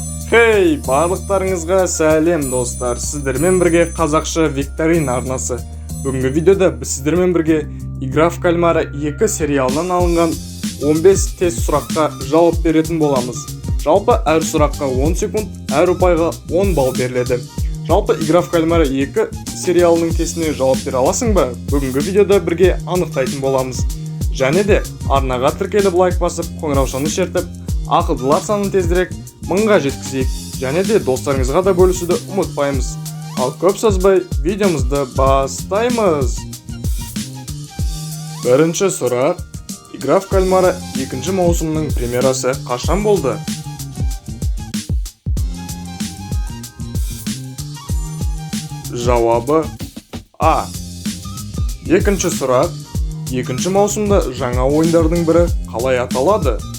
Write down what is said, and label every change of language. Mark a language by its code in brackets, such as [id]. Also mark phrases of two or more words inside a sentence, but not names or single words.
[kk] Хей, барлықтарыңызға сәлем достар. Сіздермен бірге қазақша викторина арнасы. Бүгінгі видеода біз сіздермен бірге Игра в кальмара 2 сериалынан алынған 15 тест сұраққа жауап беретін боламыз. Жалпы әр сұраққа 10 секунд, әр ұпайға 10 балл беріледі. Жалпы Игра в кальмара 2 сериалының тестіне жауап бере аласың ба? Бүгінгі видеода бірге анықтайтын боламыз. Және де арнаға тіркеліп лайк басып, қоңыраушаны шертіп, ақылдылар санын тезірек 1000-ға жеткізейік. Және де достарыңызға да бөлісуді ұмытпаймыз. Ал көп созбай видеомызды бастаймыз. Бірінші сұрақ. Игра в кальмара 2 маусымның премьерасы қашан болды? Жауабы А. Екінші сұрақ. 2 маусымда жаңа ойындардың бірі қалай аталады?